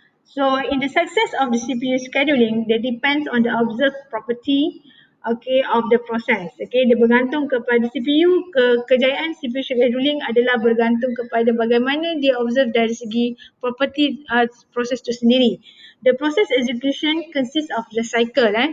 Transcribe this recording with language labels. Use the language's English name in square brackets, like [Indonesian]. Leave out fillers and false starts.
[English] So in the success of the CPU scheduling, that depends on the observed property, okay, of the process. [Malay] Okay, dia bergantung kepada CPU. Kejayaan CPU scheduling adalah bergantung kepada bagaimana dia observe dari segi property proses itu sendiri. [English] The process execution consists of the cycle.